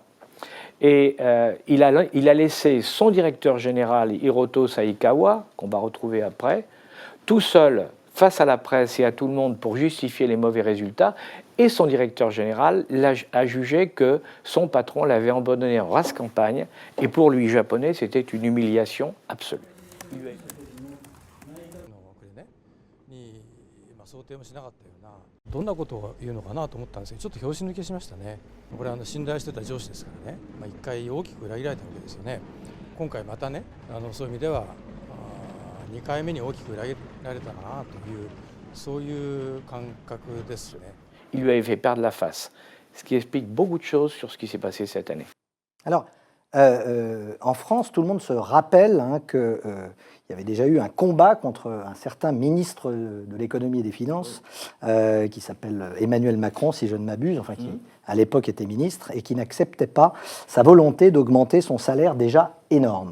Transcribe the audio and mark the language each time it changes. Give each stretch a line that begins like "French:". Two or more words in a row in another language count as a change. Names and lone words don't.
French: Et il a laissé son directeur général, Hiroto Saikawa, qu'on va retrouver après, tout seul face à la presse et à tout le monde pour justifier les mauvais résultats. Et son directeur général a jugé que son patron l'avait abandonné en race campagne. Et pour lui, japonais, c'était une humiliation absolue.
Japanese: どんなことを言うのかなと思ったんですけど、ちょっと拍子抜けしましたね。これは信頼してた上司ですからね、一回大きく裏切られたわけですよね。今回またね、そういう意味では2回目に大きく裏切られたなというそういう感覚ですね。
French: Il lui avait fait perdre la face, ce qui explique beaucoup de choses sur ce qui s'est passé cette année. Alors, en France, tout le monde se rappelle qu'il y avait déjà eu un combat contre un certain ministre de l'économie et des finances qui s'appelle Emmanuel Macron, si je ne m'abuse, enfin qui à l'époque était ministre et qui n'acceptait pas sa volonté d'augmenter son salaire déjà énorme.